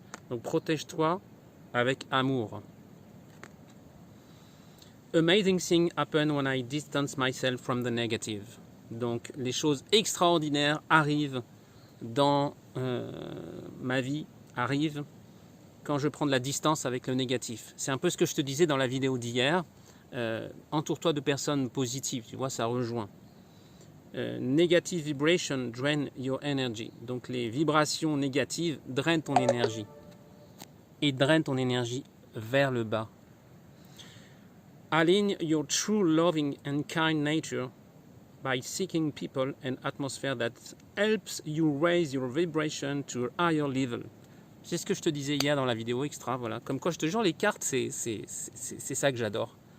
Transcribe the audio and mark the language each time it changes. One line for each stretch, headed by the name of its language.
French: Donc, protège-toi avec amour.
English: Amazing things happen when I distance myself from the negative.
French: Donc, les choses extraordinaires arrivent dans ma vie, arrivent quand je prends de la distance avec le négatif. C'est un peu ce que je te disais dans la vidéo d'hier. Entoure-toi de personnes positives, tu vois, ça rejoint.
English: Negative vibration drain your energy.
French: Donc les vibrations négatives drainent ton énergie. Et drainent ton énergie vers le bas.
English: Align your true loving and kind nature by seeking people and atmosphere that helps you raise your vibration to a higher level.
French: C'est ce que je te disais hier dans la vidéo extra, voilà. Comme quoi je te jure, les cartes, c'est ça que j'adore.